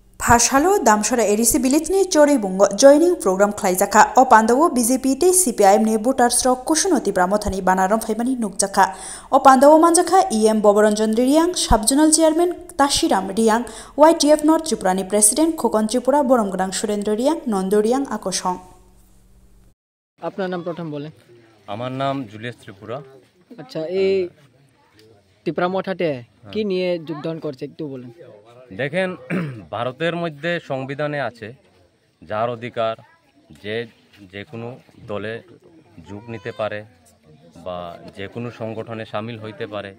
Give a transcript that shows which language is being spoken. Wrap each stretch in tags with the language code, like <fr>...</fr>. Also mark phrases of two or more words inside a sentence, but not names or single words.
<trp>हासालो दामसरा एरिसी बिलितनि चोरै बुंगो</trp> <en>joining programme</en> <trp>खलाइजाखा ओ पांडवो बीजेपी ते सीपीआईएम नि भोटार्स रक कुशनति ब्राह्मथानि बानारम फाइमानि नुकजाखा ओ पांडवो मानजाखा ईएम बबरंजन रियांग</trp> <en>sub zonal chairman</en> <trp>ताशिराम रियांग वाईटीएफ नर्थ त्रिपुरानि प्रेसिडेंट खोकन त्रिपुरा बरमगोनां सुरेंद्र रियांग नंद रियांग आकर्षण।</trp> <bn>আপনার নাম প্রথম বলেন। আমার নাম জুলিয়াস ত্রিপুরা। আচ্ছা, এই ত্রিপুরা মঠাতে কি নিয়ে যোগদান করছে একটু বলেন। দেখেন, ভারতের মধ্যে সংবিধানে আছে যার অধিকার যে কোনো দলে যোগ নিতে পারে বা যে কোনো সংগঠনে সামিল হইতে পারে।</bn>